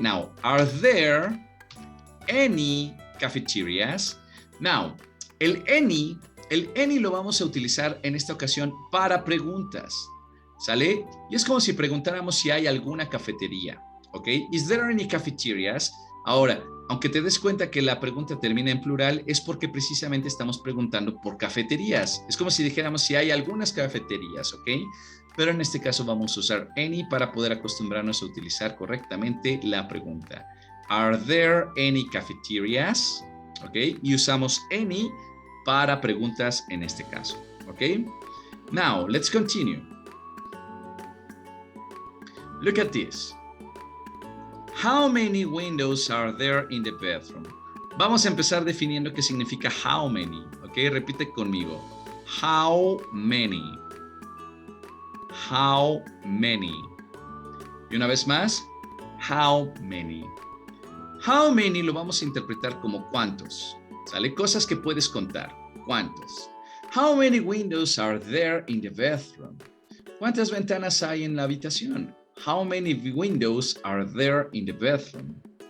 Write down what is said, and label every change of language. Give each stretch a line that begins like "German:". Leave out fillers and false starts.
English: Now, are there any cafeterias?
Spanish: Now, el any lo vamos a utilizar en esta ocasión para preguntas. ¿Sale? Y es como si preguntáramos si hay alguna cafetería. ¿Ok?
English: Is there any cafeterias?
Spanish: Ahora, aunque te des cuenta que la pregunta termina en plural, es porque precisamente estamos preguntando por cafeterías. Es como si dijéramos si hay algunas cafeterías, ¿ok? Pero en este caso vamos a usar any para poder acostumbrarnos a utilizar correctamente la pregunta.
English: Are there any cafeterias? ¿Ok?
Spanish: Y usamos any para preguntas en este caso, ¿ok?
English: Now, let's continue. Look at this. How many windows are there in the bedroom?
Spanish: Vamos a empezar definiendo qué significa how many, ¿ok? Repite conmigo.
English: How many. How many.
Spanish: Y una vez más,
English: how many.
Spanish: How many lo vamos a interpretar como cuántos, ¿sale? Cosas que puedes contar, cuántos.
English: How many windows are there in the bedroom?
Spanish: ¿Cuántas ventanas hay en la habitación?
English: How many windows are there in the bedroom?